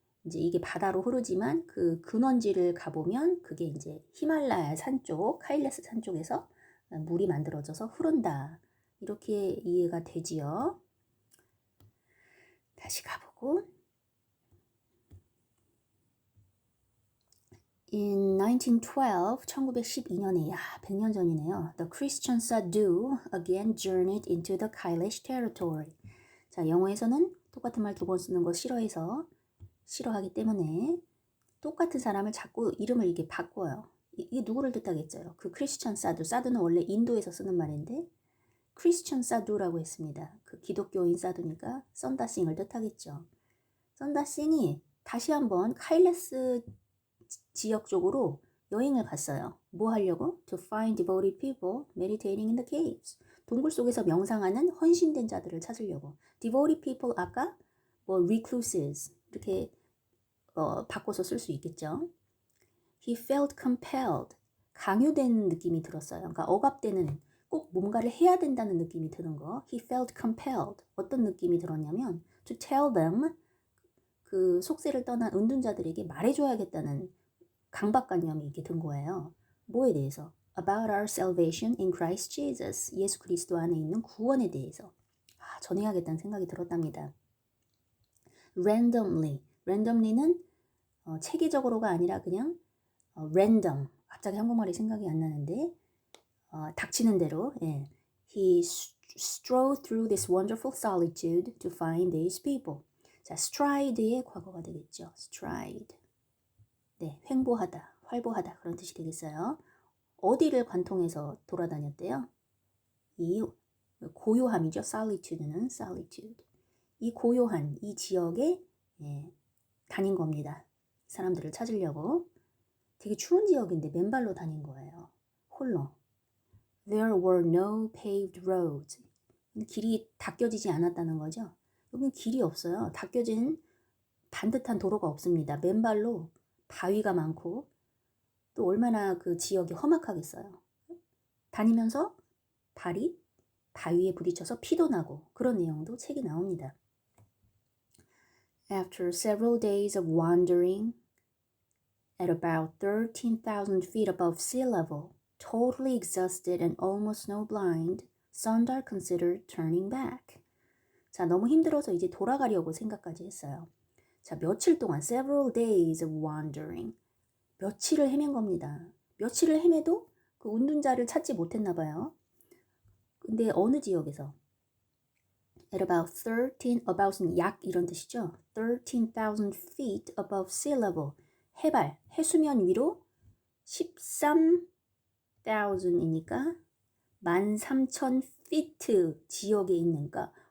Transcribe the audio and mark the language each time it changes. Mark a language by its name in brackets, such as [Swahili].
[Korean] 이제 이게 바다로 흐르지만 그 근원지를 가보면 그게 이제 히말라야 산 쪽, 카일레스 산 쪽에서 물이 만들어져서 흐른다. 이렇게 이해가 되지요. 다시 가보고 [English] In 1912, [Korean] 1912년에, 야, 100년 전이네요. [English] The Christian Sadhu again journeyed into the Kailish territory. [Korean] 자, 영어에서는 똑같은 말 두 번 쓰는 거 싫어하기 때문에 똑같은 사람을 자꾸 이름을 이렇게 바꿔요. 이게 누구를 뜻하겠어요? 그 크리스천 사두. 사두는 원래 인도에서 쓰는 말인데 크리스천 사두라고 했습니다. 그 기독교인 사두니까 썬다싱을 뜻하겠죠. 썬다싱이 다시 한번 카일레스 지역 쪽으로 여행을 갔어요. 뭐 하려고? [English] To find devoted people meditating in the caves. [Korean] 동굴 속에서 명상하는 헌신된 자들을 찾으려고. [English] Devoted people [Korean] 아까 뭐 recluses 이렇게 바꿔서 쓸 수 있겠죠. [English] He felt compelled. [Korean] 강요된 느낌이 들었어요. 그러니까 억압되는 꼭 뭔가를 해야 된다는 느낌이 드는 거. [English] He felt compelled. [Korean] 어떤 느낌이 들었냐면 [English] to tell them [Korean] 그 속세를 떠난 은둔자들에게 말해줘야겠다는 강박관념이 이렇게 든 거예요. 뭐에 대해서? [English] About our salvation in Christ Jesus. [Korean] 예수 그리스도 안에 있는 구원에 대해서 전해야겠다는 생각이 들었답니다. randomly는 체계적으로가 아니라 그냥 random. 갑자기 한국말이 생각이 안 나는데 닥치는 대로. 예. [English] He strode through this wonderful solitude to find these people. [Korean] 자, stride의 과거가 되겠죠. stride. 네, 횡보하다, 활보하다 그런 뜻이 되겠어요. 어디를 관통해서 돌아다녔대요? 이 고요함이죠. solitude는 solitude. 이 고요한 이 지역에 다닌 겁니다. 사람들을 찾으려고. 되게 추운 지역인데 맨발로 다닌 거예요. 홀로. [English] There were no paved roads. [Korean] 길이 닦여지지 않았다는 거죠. 여기는 길이 없어요. 닦여진 반듯한 도로가 없습니다. 맨발로 바위가 많고 또 얼마나 그 지역이 험악하겠어요. 다니면서 발이 바위에 부딪혀서 피도 나고 그런 내용도 책에 나옵니다. [English] After several days of wandering at about 13,000 feet above sea level, totally exhausted and almost snowblind, Sundar considered turning back. [Korean] 자, 너무 힘들어서 이제 돌아가려고 생각까지 했어요. 자, 며칠 동안 [English] several days of wandering. [Korean] 며칠을 헤맨 겁니다. 며칠을 헤매도 그 운둔자를 찾지 못했나 봐요. 근데 어느 지역에서? At about은 약 이런 뜻이죠. [English] 13,000 feet above sea level. [Korean] 해발, 해수면 위로 13,000이니까 13,000 feet 지역에 있는가.